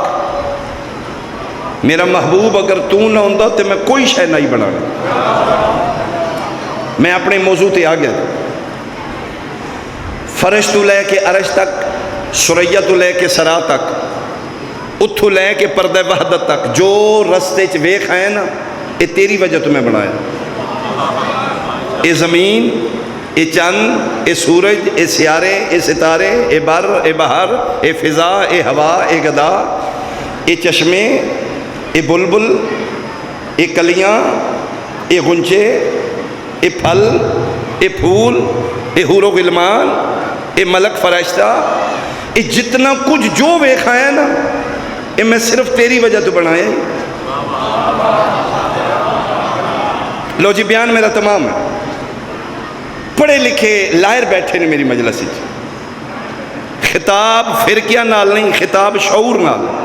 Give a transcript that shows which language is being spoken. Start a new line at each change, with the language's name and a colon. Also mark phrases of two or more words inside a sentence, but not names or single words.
Punjabi: میرا محبوب اگر تو نہ ہوندہ تو میں کوئی شے نہیں بنانا۔ میں اپنے موضوع تے آ گیا، فرش تو لے کے عرش تک، سریہ تو لے کے سرا تک، اتھو لے کے پردہ وحدت تک، جو رستے چ ویکھ آئے نا یہ تیری وجہ تو میں بنایا۔ اے زمین، اے چند، اے سورج، اے سیارے، اے ستارے، اے بر، اے بحر، اے فضا، اے ہوا، اے گدا، اے چشمے، اے بلبل، اے کلیاں، اے غنچے، اے پھل، اے پھول، اے حور و غلمان، اے ملک فرشتہ، اے جتنا کچھ جو ویکھا ہے نا اے میں صرف تیری وجہ تو بنایا۔ لو جی بیان میرا تمام ہے۔ پڑھے لکھے لائر بیٹھے نے میری مجلس، خطاب فرقیہ نال نہیں، خطاب شعور نال۔